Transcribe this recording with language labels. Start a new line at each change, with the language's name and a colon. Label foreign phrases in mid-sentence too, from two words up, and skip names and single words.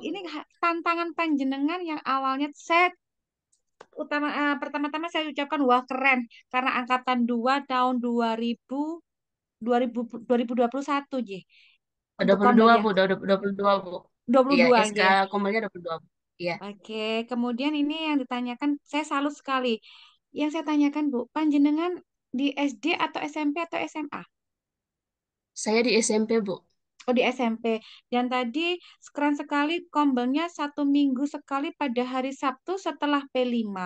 Indonesian: ini tantangan panjenengan yang awalnya saya pertama-tama saya ucapkan wah keren karena angkatan 2 tahun 2021 J. Dua Untuk puluh kombel dua yang Bu. 22, Bu. Iya, 22 SK nggih. Komelnya 22, Bu. Iya. Oke, kemudian ini yang ditanyakan saya salut sekali. Yang saya tanyakan Bu, panjenengan di SD atau SMP atau SMA? Saya di SMP, Bu. Oh di SMP. Dan tadi keren sekali kombelnya 1 minggu sekali pada hari Sabtu setelah P5.